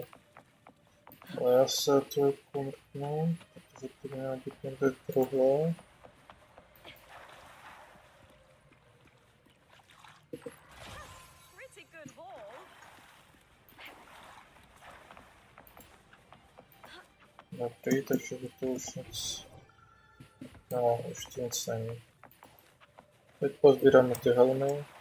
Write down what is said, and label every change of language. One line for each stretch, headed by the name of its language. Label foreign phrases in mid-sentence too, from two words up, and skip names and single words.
Czech: Ale ja se tu kumknę, protože tu měla být někde druhé.
English: Pretty good haul.
Czech: Dobrý, takže by to už nic... No, už tu nic není. Teď pozbíráme ty helmy.